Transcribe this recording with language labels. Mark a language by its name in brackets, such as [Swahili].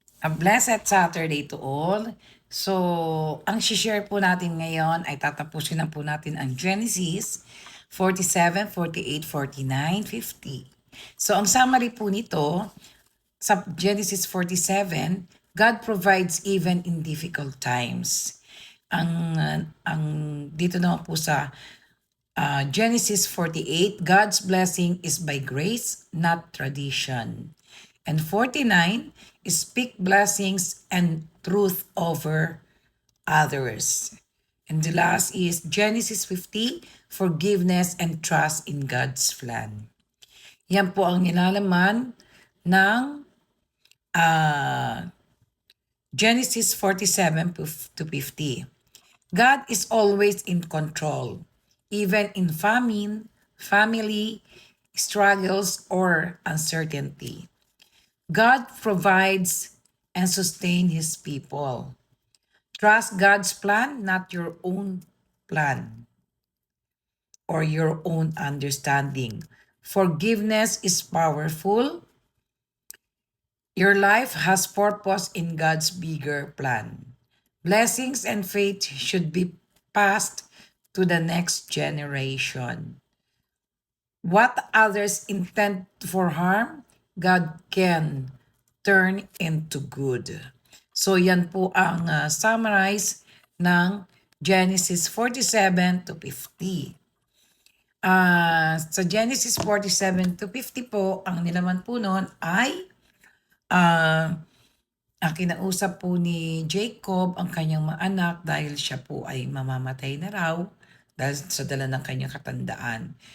[English] A blessed Saturday to all. [Filipino] So, ang share po natin ngayon ay tatapusin na po natin ang Genesis 47, 48, 49, 50. [English] So, [Filipino] ang summary po nito, sa [English] Genesis 47, God provides even in difficult times. [Filipino] Ang dito naman po sa [English] Genesis 48, God's blessing is by grace, not tradition. And 49 is speak blessings and truth over others. And the last is Genesis 50, forgiveness and trust in God's plan. [Filipino] Yan po ang nilalaman ng Genesis 47 to 50. [English] God is always in control, even in famine, family, struggles, or uncertainty. God provides and sustains His people. Trust God's plan, not your own plan or your own understanding. Forgiveness is powerful. Your life has purpose in God's bigger plan. Blessings and faith should be passed to the next generation. What others intend for harm, God can turn into good. [Filipino] So yan po ang summarize ng Genesis 47 to 50. Sa Genesis 47 to 50 po, ang nilaman po noon ay ang kinausap po ni Jacob ang kanyang mga anak dahil siya po ay mamamatay na raw dahil sa dala ng kanyang katandaan.